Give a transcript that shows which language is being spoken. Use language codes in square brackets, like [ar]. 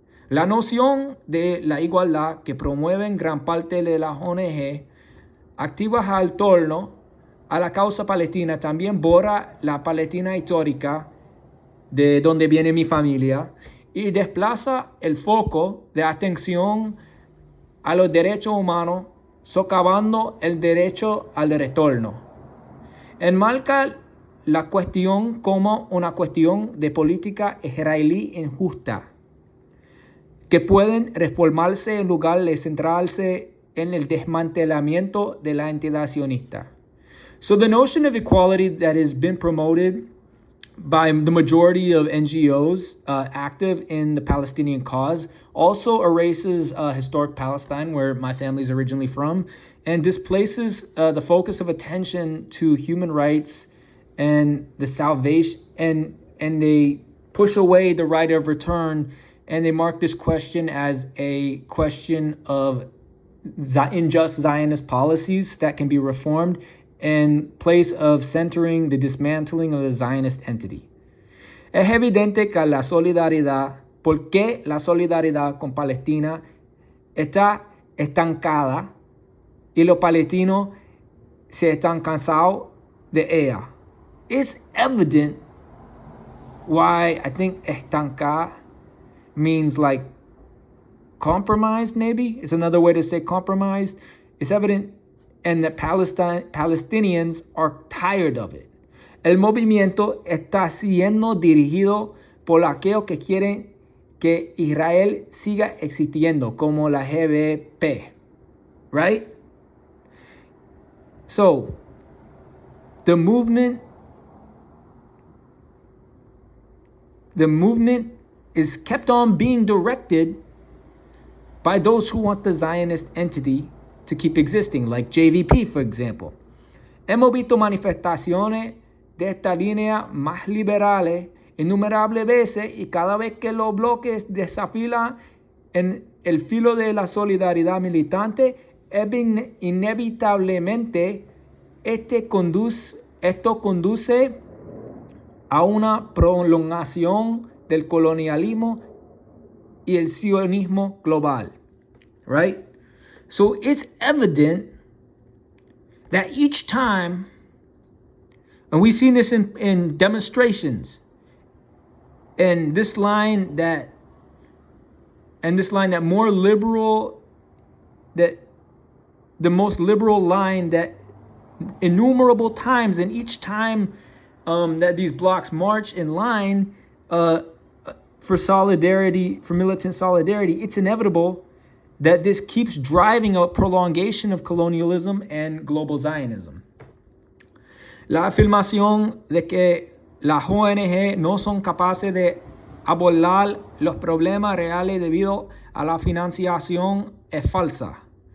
[es] La noción de la igualdad que promueven gran parte de las ONG activas al torno a la causa palestina también borra la Palestina histórica de donde viene mi familia y desplaza el foco de atención a los derechos humanos, socavando el derecho al retorno. Enmarca la cuestión como una cuestión de política israelí injusta, que pueden reformarse en lugar de centrarse en el desmantelamiento de la entidad sionista. [en] So the notion of equality that has been promoted by the majority of NGOs active in the Palestinian cause also erases historic Palestine, where my family is originally from, and displaces the focus of attention to human rights and the salvation, and they push away the right of return, and they mark this question as a question of unjust Zionist policies that can be reformed in place of centering the dismantling of the Zionist entity. [es] Es evidente que la solidaridad, porque la solidaridad con Palestina está estancada y los palestinos se están cansados de ella. [en] It's evident why I think estancada means like compromised, maybe. It's another way to say compromised. It's evident and that Palestinians are tired of it. [es] El movimiento está siendo dirigido por aquellos que quieren que Israel siga existiendo, como la GBP, right? [en] So, the movement is kept on being directed by those who want the Zionist entity to keep existing, like JVP, for example. [es] Hemos visto manifestaciones de esta línea más liberales innumerables veces y cada vez que los bloques desafilan en el filo de la solidaridad militante, inevitablemente esto conduce a una prolongación del colonialismo y el sionismo global, right? [en] So it's evident that each time, and we've seen this in demonstrations, and this line that more liberal, that the most liberal line that innumerable times, and each time that these blocks march in line for solidarity, for militant solidarity, it's inevitable that this keeps driving a prolongation of colonialism and global Zionism. [es] La afirmación de que las ONG no son capaces de abordar los problemas reales debido a la financiación es falsa.